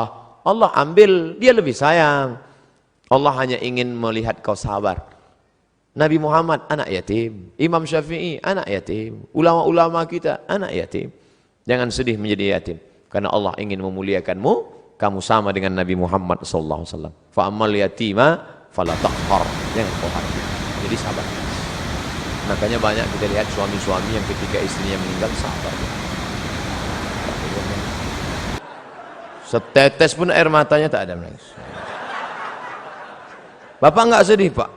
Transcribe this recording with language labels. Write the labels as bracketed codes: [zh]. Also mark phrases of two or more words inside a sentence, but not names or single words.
[id] Allah ambil, dia lebih sayang. Allah hanya ingin melihat kau sabar. Nabi Muhammad anak yatim, Imam Syafi'i anak yatim, ulama-ulama kita anak yatim. Jangan sedih menjadi yatim, karena Allah ingin memuliakanmu. Kamu sama dengan Nabi Muhammad SAW. [ar] Fa'amal yatima fala taqhar, [id] jangan kau harap. Jadi sabar. Makanya banyak kita lihat suami-suami yang ketika istrinya meninggal sabar. Setetes pun air matanya tak ada menangis. Bapak enggak sedih, Pak?